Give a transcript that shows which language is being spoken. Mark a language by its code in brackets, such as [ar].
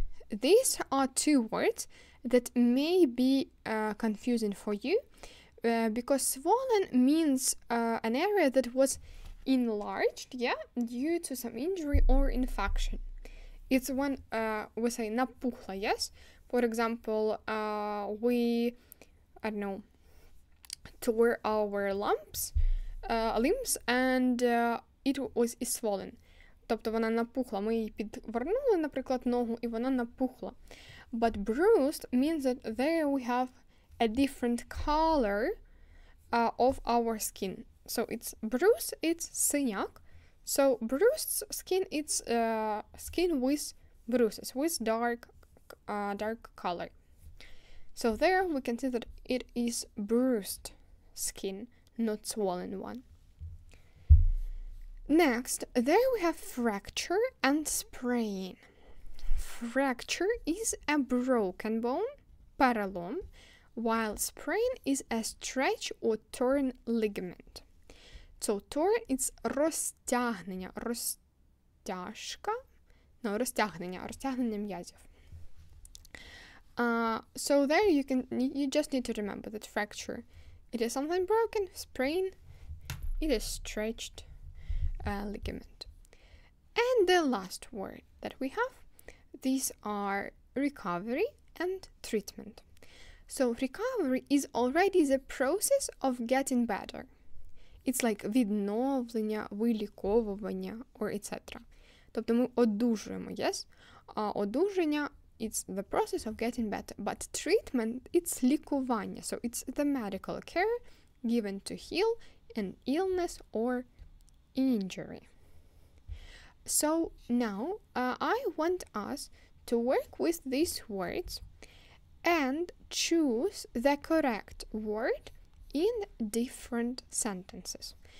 [en] These are two words that may be confusing for you because swollen means an area that was enlarged, due to some injury or infection. It's when we say напухла, yes? For example, we, tore our lumps limbs and it was swollen. [uk] Тобто вона напухла. Ми її підвернули, наприклад, ногу, і вона напухла. [en] But bruised means that there we have a different color of our skin. So it's bruised, it's синяк. So bruised skin, it's skin with bruises, with dark color. So there we can see that it is bruised skin, not swollen one. Next, there we have fracture and sprain. Fracture is a broken bone, перелом, while sprain is a stretch or torn ligament. So torn is [uk] розтягнення, розтяжка, розтягнення м'язів. [en] So there you just need to remember that fracture, it is something broken, sprain, it is stretched ligament. And the last word that we have, these are recovery and treatment. So recovery is already the process of getting better. It's like [uk] відновлення, виліковування, [en] or etc. [uk] Тобто ми одужуємо, yes? [en] Одужання, it's the process of getting better. But treatment, it's лікування. So it's the medical care given to heal an illness or injury. So now I want us to work with these words and choose the correct word in different sentences.